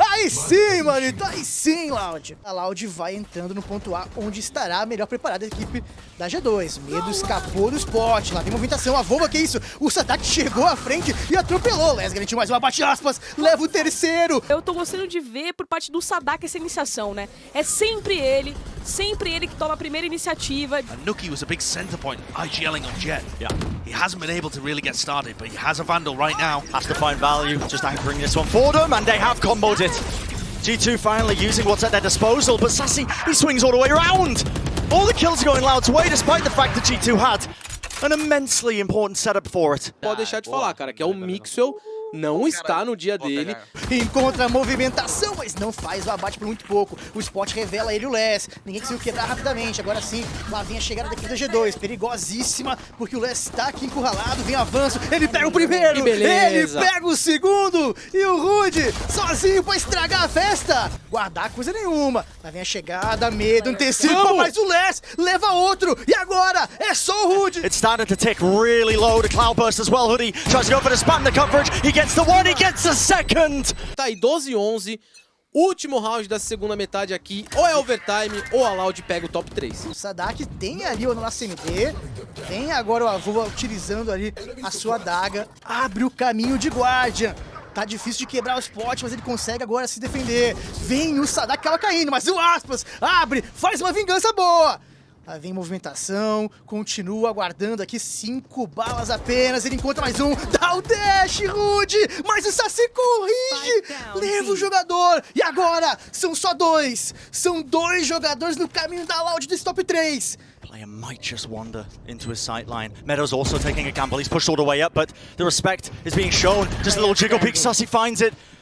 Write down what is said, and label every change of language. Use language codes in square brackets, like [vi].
[pt] Aí sim, manito, aí sim, Loud. A Loud vai entrando no ponto A, onde estará a melhor preparada equipe da G2. Medo escapou do spot, lá tem movimentação, a Vova, que isso? O Sadak chegou à frente e atropelou. Les garantiu mais uma, bate aspas, leva o terceiro. Eu tô gostando de ver por parte do Sadak essa iniciação, né? É sempre ele que toma a primeira iniciativa. [en] Nuki was a big center point, IGLing on Jet. Yeah. He hasn't been able to really get started, but he has a Vandal right now. Has to find value, just anchoring this one for them, and they have comboed it. G2 finally using what's at their disposal, but Sassy, he swings all the way around. All the kills are going Loud's way, despite the fact that G2 had an immensely important setup for it. [pt] Pode deixar de falar, cara, que é o Mixwell. Não está no dia dele. Encontra a movimentação, mas não faz o abate por muito pouco. O spot revela ele e o Les. Ninguém conseguiu quebrar rapidamente. Agora sim, lá vem a chegada da equipe da G2. Perigosíssima, porque o Les está aqui encurralado. Vem avanço, ele pega o primeiro, ele pega o segundo. E o Rude, sozinho pra estragar a festa. Guardar coisa nenhuma. Lá vem a chegada, medo, antecipa, mas o Les leva outro. E agora, é só o Rude. [en] It's starting to tick really low. The Cloudburst as well. Hoodie tries to go for the spam the coverage. He gets the one, he gets the second! [pt] Tá aí, 12-11. Último round da segunda metade aqui. Ou é overtime, ou a Loud pega o top 3. O Sadak tem ali o nosso MD. Tem agora o Avova utilizando ali a sua adaga. Abre o caminho de Guardian. Tá difícil de quebrar o spot, mas ele consegue agora se defender. Vem o Sadak, acaba caindo, mas o Aspas abre, faz uma vingança boa. Aí vem movimentação, continua aguardando aqui, 5 balas apenas, ele encontra mais um, dá o dash, Rude, mas o Saci corrige, leva o jogador, e agora são só 2, são 2 jogadores no caminho da Loud desse top 3. [en] Player might just wander into his sightline. Meadows also taking a gamble, he's pushed all the way up, but the respect is being shown, just a little jiggle peek, Saci finds it.